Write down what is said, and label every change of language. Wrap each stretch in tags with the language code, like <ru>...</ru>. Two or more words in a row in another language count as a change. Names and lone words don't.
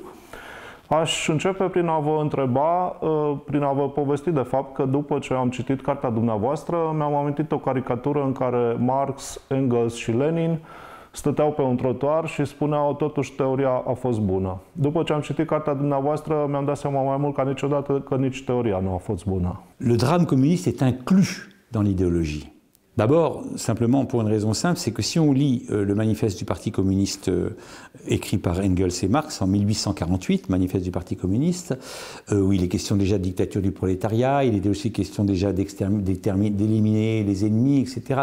<ro>Aș începe prin a vă întreba, prin a vă povesti de fapt că după ce am citit cartea dumneavoastră, mi-am amintit o caricatură în care Marx, Engels și Lenin stăteau pe un trotuar și spuneau totuși teoria a fost bună. După ce am citit cartea dumneavoastră, mi-am dat seama mai mult ca niciodată că nici teoria nu a fost bună.</ro> <fr>Le drame communiste est inclus dans l'idéologie. D'abord, simplement pour une raison simple, c'est que si on lit le manifeste du Parti communiste écrit par Engels et Marx en 1848, manifeste du Parti communiste, où il est question déjà de dictature du prolétariat, il est aussi question déjà d'éliminer les ennemis, etc.</fr>